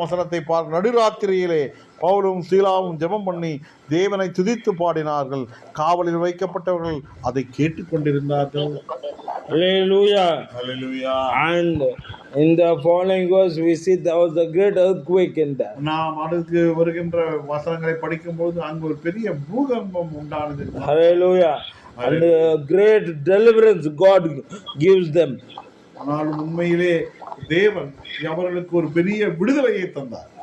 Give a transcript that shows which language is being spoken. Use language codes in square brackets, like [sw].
[ta] வசனத்தை பார்க்க, நடுராத்திரியிலே பவுலும் சீலாவும் ஜெபம் பண்ணி தேவனை துதித்து பாடினார்கள். காவலில் வைக்கப்பட்டவர்கள் அதை கேட்டுக்கொண்டிருந்தார்கள். [en] Hallelujah. Hallelujah. And in the following verse we see there was a great earthquake in there. [ta] நாம் அடுத்து வருகின்ற வசனங்களை படிக்கும்போது அங்கு ஒரு பெரிய பூகம்பம் உண்டானது. [en] Hallelujah. And a great deliverance God gives them. [ta] ஆனால் உண்மையிலே தேவன் அவர்களுக்கு ஒரு பெரிய விடுதலையை தந்தார்.